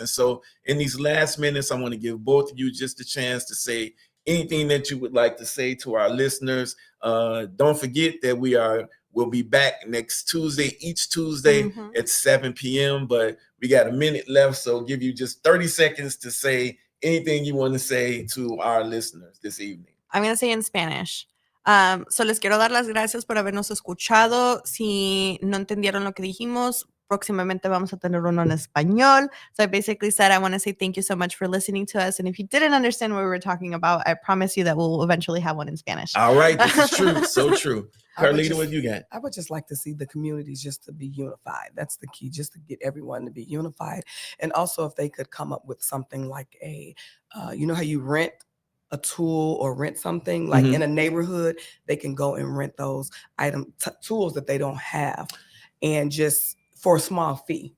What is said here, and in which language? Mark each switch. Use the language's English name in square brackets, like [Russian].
[English] And so in these last minutes, I want to give both of you just a chance to say anything that you would like to say to our listeners. Don't forget that we are We'll be back next Tuesday, each Tuesday at 7 p.m. But we got a minute left, so give you just 30 seconds to say anything you want to say to our listeners this evening. I'm going to say in Spanish. [Spanish] So les quiero dar las gracias por habernos escuchado. Si no entendieron lo que dijimos, próximamente vamos a tener uno en español. [English] So I basically said, I want to say thank you so much for listening to us. And if you didn't understand what we were talking about, I promise you that we'll eventually have one in Spanish. All right. This is true. So true. Carlita, what you got? I would just like to see the communities just to be unified. That's the key, just to get everyone to be unified. And also if they could come up with something like a, you know how you rent a tool or rent something like in a neighborhood, they can go and rent those tools that they don't have, and just for a small fee.